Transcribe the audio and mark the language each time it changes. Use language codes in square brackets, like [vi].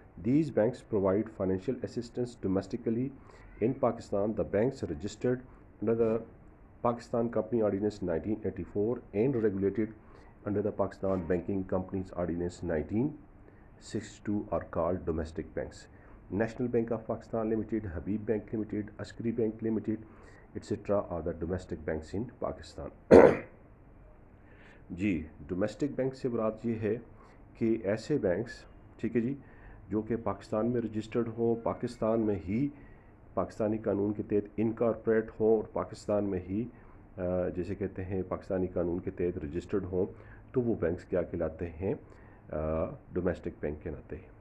[en] These banks provide financial assistance domestically in Pakistan. The banks registered under the Pakistan company ordinance 1984 and regulated under the Pakistan banking companies ordinance 1962 are called domestic banks. National Bank of Pakistan Limited, Habib Bank Limited, Askari Bank Limited, etc. are the domestic banks in Pakistan. [hi] Ji, domestic bank से मुराद ये है कि ऐसे banks, ठीक है जी, जो कि पाकिस्तान में रजिस्टर्ड हो, पाकिस्तान में ही पाकिस्तानी कानून के तहत इनकॉर्पोरेट हो और पाकिस्तान में ही जैसे कहते हैं पाकिस्तानी कानून के तहत रजिस्टर्ड हो, तो वो बैंक्स क्या कहलाते हैं, डोमेस्टिक बैंक कहलाते हैं।